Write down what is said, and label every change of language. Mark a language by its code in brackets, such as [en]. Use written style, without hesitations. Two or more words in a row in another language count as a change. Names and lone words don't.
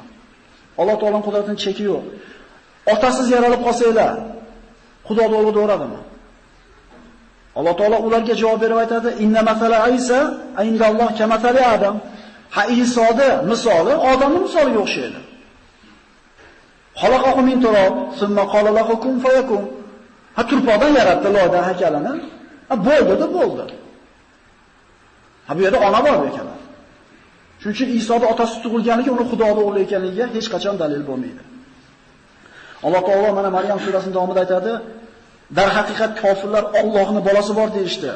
[uz] Alloh taoloning qudratining cheki yo'q. Otasiz yaralib qolsanglar, Xudoga o'g'il o'radimi? Alloh taolo ularga javob berib aytadi: [ar] "إن مثل عيسى عند الله كمثل آدم." [uz] Ha Isoda misoli odamning misoliga o'xshaydi. [ar] خلقه من تراب ثم قال له كن فيكون. [uz] Ha turpoqdan yaratdi loydan haykalini. Ha bo'ldi-da bo'ldi. Ha bu yerda ona bor ekan. Shuning uchun Isoda otasi tug'ilganligi uni Xudoning o'g'li ekanligiga hech qachon dalil bo'lmaydi. Alloh taolo mana Maryam surasining davomida aytadi: "Dar haqiqat kofirlar Allohning bolasi bor deyishdi.